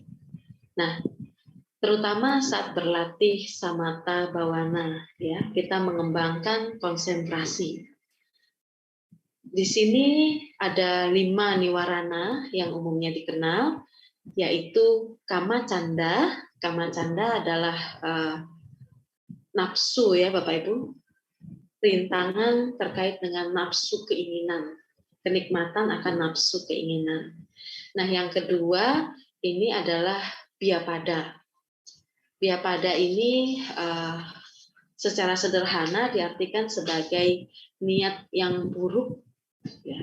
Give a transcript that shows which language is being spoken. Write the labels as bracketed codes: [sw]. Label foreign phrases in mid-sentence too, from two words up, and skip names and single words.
[id] Nah, terutama saat berlatih [pi] samatha bhavana, [id] ya, kita mengembangkan konsentrasi. Di sini ada 5 niwarana yang umumnya dikenal, yaitu [pi] kama canda. Kama canda [id] adalah nafsu, ya Bapak Ibu, rintangan terkait dengan nafsu keinginan, kenikmatan akan nafsu keinginan. Nah, yang kedua ini adalah biapada. Biapada ini secara sederhana diartikan sebagai niat yang buruk, ya.